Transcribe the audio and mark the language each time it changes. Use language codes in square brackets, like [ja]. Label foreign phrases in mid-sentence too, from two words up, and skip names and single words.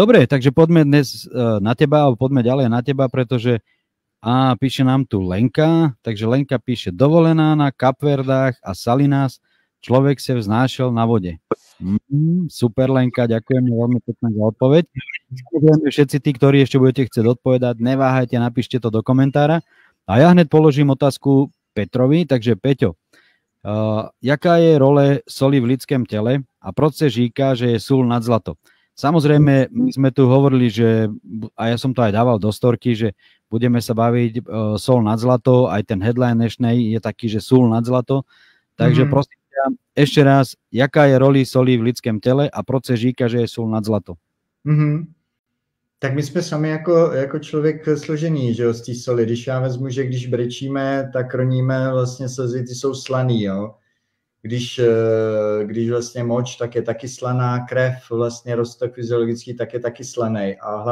[sk] Dobre, takže poďme dnes na teba, alebo poďme ďalej na teba, pretože píše nám tu Lenka, takže Lenka píše dovolená na Kapverdách a Salinas, človek sa vznášel na vode. Super Lenka, ďakujem veľmi pekne za odpoveď. Všetci tí, ktorí ešte budete chcieť odpovedať, neváhajte, napíšte to do komentára. A ja hneď položím otázku Petrovi, takže Peťo, [cs] jaká je role soli v lidském tele a proč se říká, že je sůl nad zlato? [sk] Samozrejme, my sme tu hovorili, že, a ja som to aj dával do storky, že budeme sa baviť sol nad zlato, aj ten headline dnešnej je taký, že [cs] sůl nad zlato. [sk] Takže prosím ťa, ešte raz, [cs] jaká je roli soli v lidském tele a proč se říká, že je sůl nad zlato? Tak my jsme sami jako člověk složený, že jo, z té soli. Když já vezmu, že když brečíme, tak roníme vlastně slzy, ty jsou slaný, jo. Když vlastně moč, tak je taky slaná, krev, vlastně roztok fyziologický, tak je taky slaný.